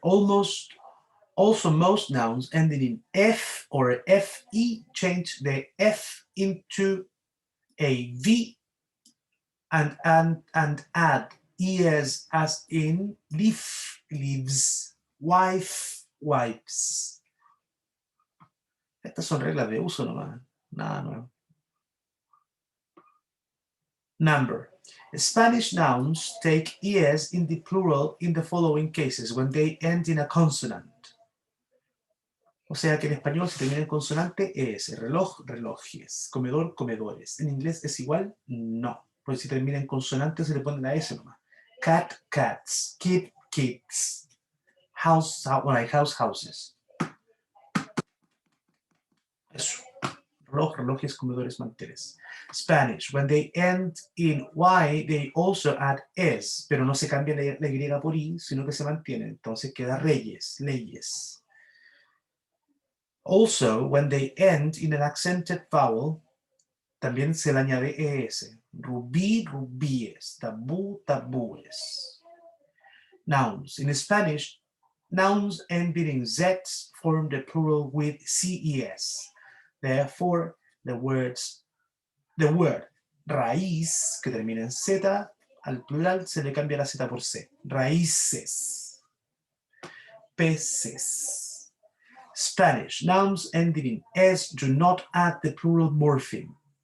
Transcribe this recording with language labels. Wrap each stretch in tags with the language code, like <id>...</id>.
<en>Also most nouns ending in F or FE change the F into a V and add ES as in leaf, leaves, wife, wipes.</en> <es>Estas son reglas de uso nomás, nada nuevo.</es> <en>Number. Spanish nouns take ES in the plural in the following cases when they end in a consonant.</en> <es>O sea que en español si termina en consonante ES, reloj, relojes, comedor, comedores. En inglés es igual, no. Porque si termina en consonante se le pone la S nomás.</es> <en>Cat, cats, kid, kids, house, houses.</en> <es>Eso. Reloj, relojes, comedores, manteles.</es> <en>Spanish, when they end in Y, they also add S,</en> <es>pero no se cambia la Y por I, sino que se mantiene. Entonces queda reyes, leyes.</es> <en>Also, when they end in an accented vowel,</en> <es>también se le añade ES. Rubí, rubíes. Tabú, tabúes. Nouns.</es> <en>In Spanish, nouns ending in Z form the plural with CES. Therefore, the words the word</en> <es>raíz, que termina en Z, al plural se le cambia la Z por C. Raíces. Peces. Spanish.</es> <en>Nouns ending in S do not add the plural morpheme.</en>